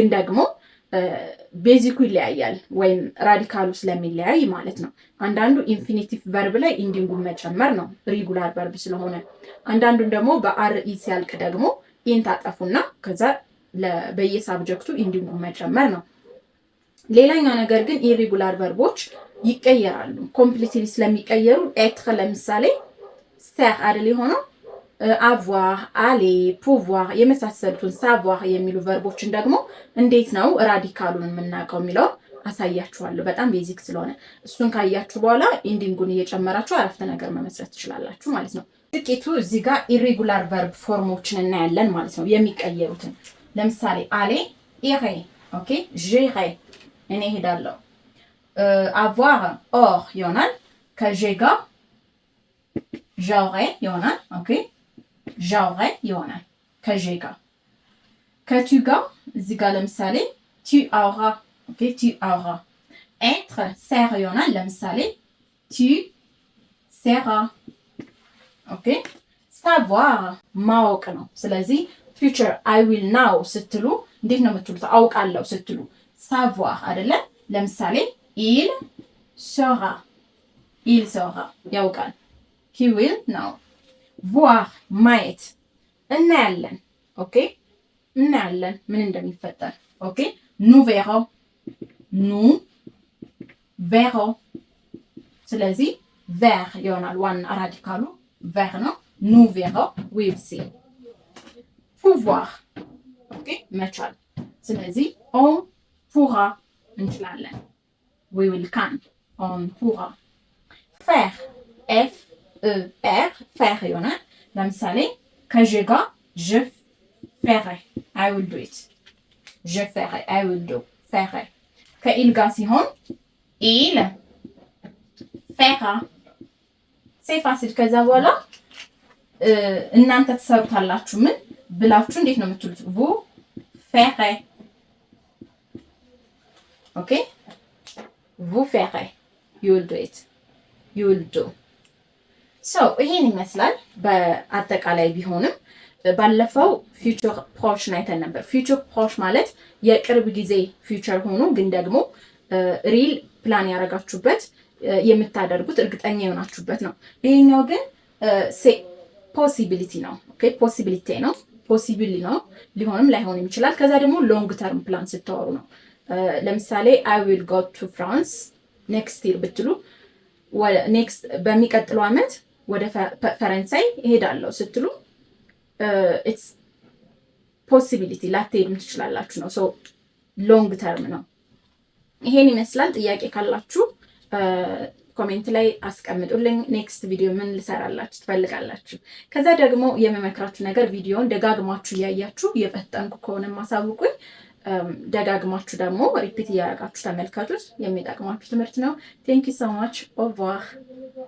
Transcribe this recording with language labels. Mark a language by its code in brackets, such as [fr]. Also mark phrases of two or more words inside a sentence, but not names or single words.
[am] ደግሞ ቤዚኩ ይለያያል ወይም ራዲካሉ ስለሚለያይ ማለት ነው አንዳንዱ ኢንፊኒቲቭ ቨርብ ላይ ኢንዲንጉን መጨመር ነው ሬጉላር ቨርብ ስለሆነ አንዳንዱን ደግሞ በአርኢ ሲያልቅ ደግሞ ኢን ታጠፉና ከዛ በየሳብጀክቱ ኢንዲንጉን መጨመር ነው ሌላኛው ነገር ግን ኢሬጉላር ቨርቦች ይቀየራሉ ኮምፕሊትሊ ስለሚቀየሩ ኤትር ለምሳሌ ser አይደል ሆነው [fr] avoir aller pouvoir [am] የመሳሰሉትን savoir የሚሉ ቨርቦችን ደግሞ እንዴት ነው ራዲካሉን የምናውቀው የሚለው አሳያችኋለሁ በጣም ቤዚክ ስለሆነ እሱን ካያችሁ በኋላ ኢንዲንጉን እየጨመራችሁ አረፍተ ነገር መመስረት ትችላላችሁ ማለት ነው ጥቂቱ እዚህ ጋር ኢሬጉላር ቨርብ ፎርሞችን እናያለን ማለት ነው የሚቀየሩትን ለምሳሌ [fr] aller irai [am] ኦኬ j'irai እኔ ሄዳለሁ avoir or ይሆናል ከj'ai ጋር j'aurais ይሆናል ኦኬ j'aurais ይሆናል ከj'ai ጋር ከtu ጋር እዚህ ጋር ለምሳሌ [fr] tu auras [am] ኦኬ [fr] tu auras [am] être ser ይሆናል ለምሳሌ [fr] tu seras [am] ኦኬ savoir ማወቅ ነው ስለዚህ [en] future I will now [am] ስትሉ እንዴት ነው የምትሉት አውቃለሁ ስትሉ savoir አይደለ ለምሳሌ [fr] il sera [am] ያውቃል [en] he will now [am] voir ማየት እናያለን ኦኬ እናያለን ምን እንደሚፈጠር ኦኬ [fr] nous verrons [am] ስለዚህ ver ይሆናል ዋን ራዲካሉ ver ነው [fr] nous verrons [en] we will see [am] pouvoir ኦኬ መቻል ስለዚህ [fr] on pourra [am] እንችላለን [en] we will can [fr] on pourra faire [am] f faire ይሆናል ለምሳሌ ከj'ai ጋር [fr] je ferai [en] I will do it [fr] je ferai [en] I will do [am] ferai ከኢል ጋር ሲሆን [fr] il fera c'est facile [am] ከዛ በኋላ እናንተ ተሰሩታላችሁ ምን ብላችሁ እንዴት ነው የምትሉት [fr] vous ferez [am] ኦኬ [fr] vous ferez [en] you will do it you will do so [am] ይሄን ይመስላል በአጠቃላይ ቢሆንም ባለፈው ፊውቸር ፕሮሽ አይተን ነበር ፊውቸር ፕሮሽ ማለት የቅርብ ጊዜ ፊውቸር ሆኖ ግን ደግሞ ሪል ፕላን ያረጋችሁበት የምታደርጉት እርግጠኛ የሆናችሁበት ነው ይሄኛው ግን ፖሲቢሊቲ ነው ኦኬ ፖሲቢሊቲ ነው ፖሲብል ነው ሊሆንም ላይሆንም ይችላል ከዛ ደግሞ ሎንግ ተርም ፕላን ስትወሩ ነው ለምሳሌ I [en] will go to France next year [am] ብትሉ ኔክስት በሚቀጥለው አመት ወደ ፈረንሳይ እሄዳለሁ ስትሉ [en] it's possibility [am] ላትሄዱ ትችላላችሁ ነው [en] so long term [am] ነው ይሄን ይመስላል ጥያቄ ካላችሁ ኮሜንት ላይ አስቀምጡልኝ ኔክስት ቪዲዮ ምን ልሰራላችሁ ትፈልጋላችሁ ከዛ ደግሞ የመመክራችሁ ነገር ቪዲዮን ደጋግማችሁ ያያችሁ የፈጠንኩ ከሆነ ማሳውቁኝ ደጋግማችሁ ደግሞ ሪፒት ያያጋችሁ ተመልከቱት የሚጠቅማችሁ ትምህርት ነው [en] thank you so much [fr] au revoir